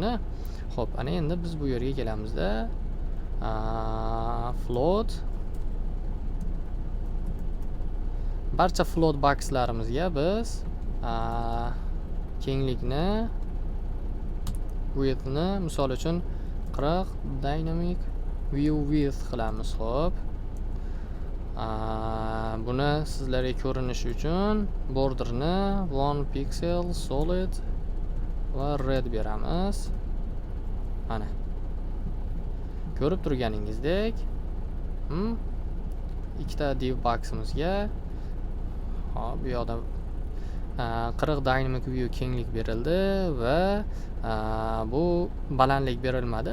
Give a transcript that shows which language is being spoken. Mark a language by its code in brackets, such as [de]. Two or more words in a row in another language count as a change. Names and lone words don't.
[uz] Xo'p, ana endi biz bu yerga kelamizda. Float barcha float boxlarimizga biz kenglikni, widthni misol uchun 40 [en] dynamic view width [uz] qilamiz. Xo'p. Buni sizlarga ko'rinishi uchun borderni 1 [en] pixel solid [uz] va red beramiz. Mana. Ko'rib turganingizdek, ikkita div boximizga hop bu yoqda 40 [en] dynamic view [uz] kenglik berildi va bu balandlik berilmadi.